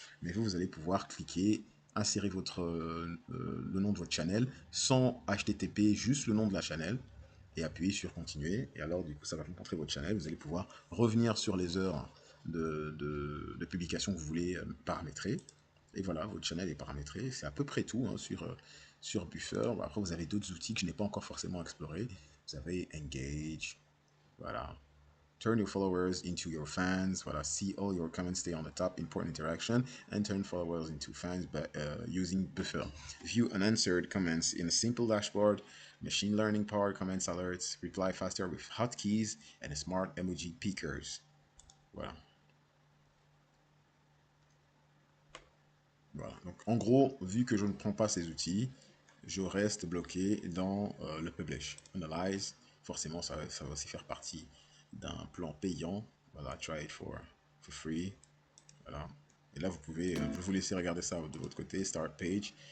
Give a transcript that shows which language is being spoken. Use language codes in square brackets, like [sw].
[fr] Mais vous allez pouvoir cliquer, insérer le nom de votre channel sans HTTP, juste le nom de la channel et appuyer sur continuer. Et alors, du coup, ça va vous montrer votre channel. Vous allez pouvoir revenir sur les heures de publication que vous voulez paramétrer. Et voilà, votre channel est paramétré. C'est à peu près tout hein, sur Buffer. Bon, après, vous avez d'autres outils que je n'ai pas encore forcément explorés. Vous avez Engage, voilà. [en] Turn your followers into your fans. Voilà, see all your comments stay on the top, important interaction, and turn followers into fans by using Buffer. View unanswered comments in a simple dashboard. Machine learning powered comments alerts. Reply faster with hotkeys and smart emoji pickers. [fr] Voilà. Voilà. Donc, en gros, vu que je ne prends pas ces outils, je reste bloqué dans le publish. Analyze, forcément, ça va aussi faire partie d'un plan payant. Voilà, [en] try it for free. [fr] Voilà. Et là, vous pouvez, je vais vous laisser regarder ça de votre côté. Start page.